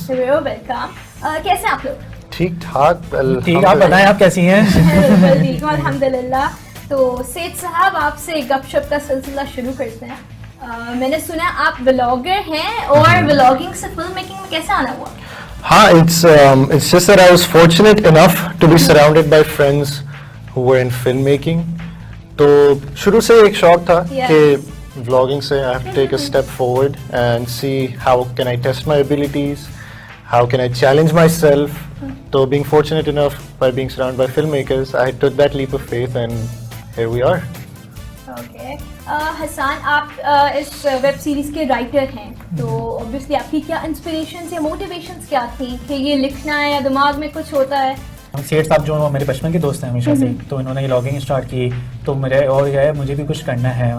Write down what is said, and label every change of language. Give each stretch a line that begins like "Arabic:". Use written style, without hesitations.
Hindi: Welcome. कैसे हैं आप लोग? ठीक ठाक। ठीक, आप बताएं आप कैसी हैं? बिल्कुल ठीक हूं, अल्हम्दुलिल्लाह। तो सैयद साहब, आपसे गपशप का सिलसिला शुरू करते हैं। मैंने सुना आप व्लॉगर हैं और व्लॉगिंग से फिल्म मेकिंग में कैसे आना हुआ? हाँ,
English: it's just that I was fortunate enough to be surrounded by friends who were in filmmaking.
Hindi: तो शुरू से एक शौक था कि vlogging से
English: I have to take a step forward and see how can I test my abilities, how can I challenge myself. So being fortunate enough by being surrounded by filmmakers, I took that leap of faith and here we are. Okay.
Hindi: Hasan, आप इस web series के writer हैं, तो obviously आपकी क्या inspirations या motivations क्या थी कि ये लिखना है या दिमाग में कुछ होता है? सैयद साहब जो मेरे बचपन के दोस्त हैं हमेशा से, तो इन्होंने ये लॉगिंग स्टार्ट की तो मेरे और ये है मुझे भी कुछ करना है।